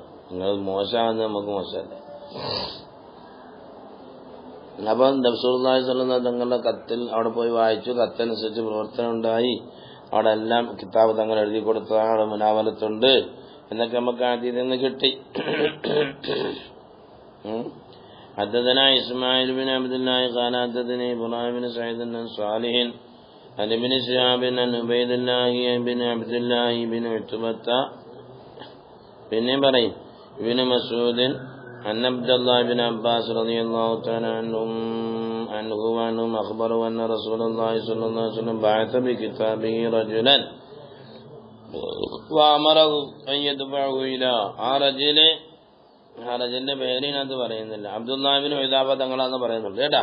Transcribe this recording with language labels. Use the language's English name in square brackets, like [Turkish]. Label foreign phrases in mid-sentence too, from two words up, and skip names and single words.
[Malayalam] നിങ്ങൾ മോശമാകുന്നത് നമുക്ക് മോശമല്ലേ? അപ്പം [Arabic] رسول الله صلى الله عليه وسلم [Malayalam] തങ്ങളുടെ കത്തിൽ അവിടെ പോയി വായിച്ചു, കത്തനുസരിച്ച് പ്രവർത്തനം ഉണ്ടായി. അവിടെ എല്ലാം കിതാബ് തങ്ങൾ എഴുതി കൊടുത്തതാണ്, അവിടെ മുനാവലത്തുണ്ട് എന്നൊക്കെ നമുക്ക് ആദ്യം നിന്ന് കിട്ടി. [Arabic] حدثنا إسماعيل بن عبد الله قال حدثني إبراهيم بن سعيد بن صالح عن ابن شهاب عن عبيد الله بن عبد الله بن عتبة [Malayalam] പിന്നെ പറയും [Arabic] ابن مسعود عن عبد الله بن عباس رضي الله تعالى عنه أخبره أن رسول الله صلى الله عليه وسلم بعث بكتابه رجلا وأمره أن يدفعه إلى [Malayalam] ആ റജുലിന്റെ പേരിനകത്ത് പറയുന്നില്ല, അബ്ദുല്ലാഹ് ഇബ്നു ഉദാബ തങ്ങളാണെന്ന് പറയുന്നുണ്ട് കേട്ടാ.